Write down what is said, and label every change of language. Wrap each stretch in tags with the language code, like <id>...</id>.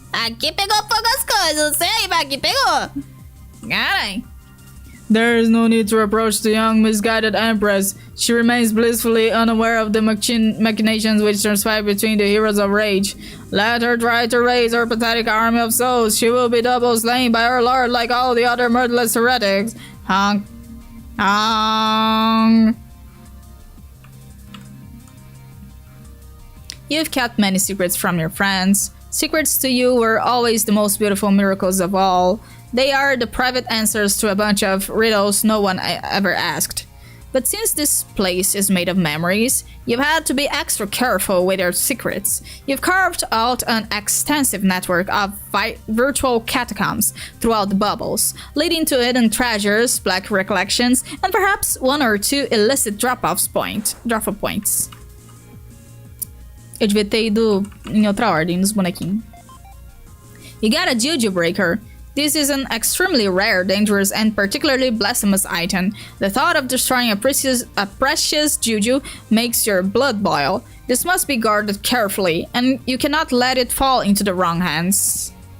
<pt>Aqui pegou fogo as coisas. Não sei aí, mas aqui pegou. Caralho.</pt> <en>There is no need to approach the young, misguided Empress. She remains blissfully unaware of the machinations which transpire between the heroes of rage. Let her try to raise her pathetic army of souls. She will be double slain by her lord like all the other murderless heretics. Honk. Honk. You've kept many secrets from your friends. Secrets to you were always the most beautiful miracles of all. They are the private answers to a bunch of riddles no one ever asked. But since this place is made of memories, you've had to be extra careful with your secrets. You've carved out an extensive network of virtual catacombs throughout the bubbles, leading to hidden treasures, black recollections, and perhaps one or two illicit drop-off points.</en> <pt>Eu devia ter ido em outra ordem nos bonequinhos.</pt> <en>You got a juju breaker. This is an extremely rare, dangerous, and particularly blasphemous item. The thought of destroying a precious juju makes your blood boil. This must be guarded carefully, and you cannot let it fall into the wrong hands.</en>